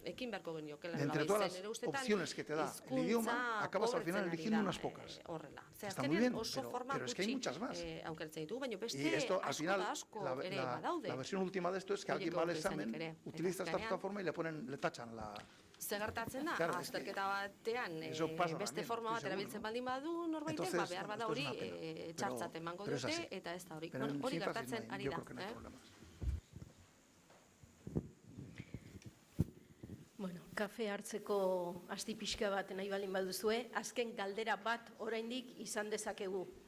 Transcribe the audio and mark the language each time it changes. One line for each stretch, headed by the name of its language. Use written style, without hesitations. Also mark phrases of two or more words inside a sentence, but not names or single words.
Spanish: Entre todas las opciones que te da el idioma, acabas al final eligiendo unas pocas. Está muy bien, pero es que hay muchas más. Y esto, al final, la versión última de esto es que alguien va al examen, utiliza esta plataforma y le tachan la...
Basque: Zegertatzen da, azterketa batean beste forma bat erabiltzen baldin badu norbaitek, behar bada hori txartzat emango dute, eta ez da hori. Hori gertatzen ari da. Bueno, kafe hartzeko asti pixka bat nahi baldin baduzue, azken galdera bat oraindik izan dezakegu.